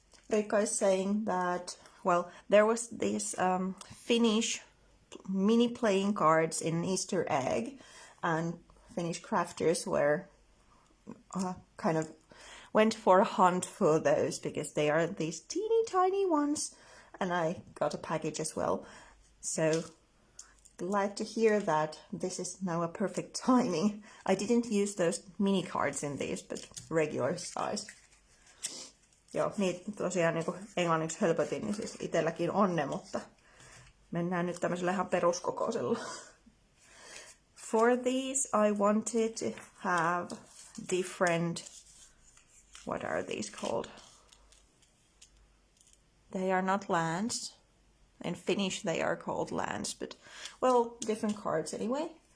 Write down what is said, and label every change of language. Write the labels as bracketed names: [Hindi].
[English] Riikka is saying that, well, there was these Finnish mini playing cards in Easter egg, and Finnish crafters were kind of went for a hunt for those because they are these teeny tiny ones, and I got a package as well. So glad to hear that this is now a perfect timing. I didn't use those mini cards in these, but regular size. [Finnish] Joo, niin tosiaan niin kuin englanniksi hölpötin, niin siis itselläkin on ne, mutta mennään nyt tämmöisellä ihan peruskokoisella. [English] For these I wanted to have different, what are these called? They are not lands. In Finnish they are called lands, but well, different cards anyway.